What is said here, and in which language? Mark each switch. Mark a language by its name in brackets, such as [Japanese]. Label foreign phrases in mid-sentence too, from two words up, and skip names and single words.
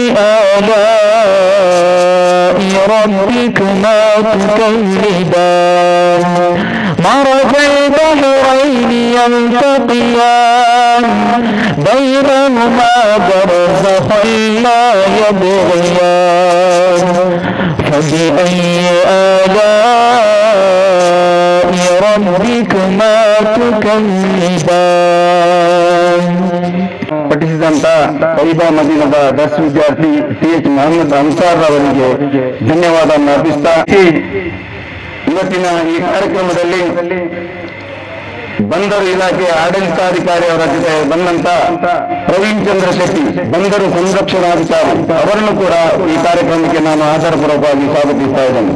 [Arabic] آلاء ربكما تكذبان مرج البحرين يلتقيان بينهما برزخ لا يبغيان فبأي آلاء ربكما تكذبان. [Kannada] ಪಠಿಸಿದಂತ ತೈಬಾ ಮದೀನದ ದರ್ಸ್ ವಿದ್ಯಾರ್ಥಿ PH ಮೊಹಮ್ಮದ್ ಅನ್ಸಾರ್ ಅವರಿಗೆ ಧನ್ಯವಾದವನ್ನು ಅರ್ಪಿಸ್ತಾ ಇವತ್ತಿನ ಈ ಕಾರ್ಯಕ್ರಮದಲ್ಲಿ ಬಂದರು ಇಲಾಖೆ ಆಡಳಿತಾಧಿಕಾರಿ ಅವರ ಜೊತೆ ಬಂದಂತ ಪ್ರವೀಣ್ ಚಂದ್ರ ಶೆಟ್ಟಿ ಬಂದರು ಸಂರಕ್ಷಣಾಧಿಕಾರಿ ಅವರನ್ನು ಕೂಡ ಈ ಕಾರ್ಯಕ್ರಮಕ್ಕೆ ನಾನು ಆಧಾರಪೂರ್ವಕವಾಗಿ ಸ್ವಾಗತಿಸ್ತಾ ಇದ್ದೇನೆ.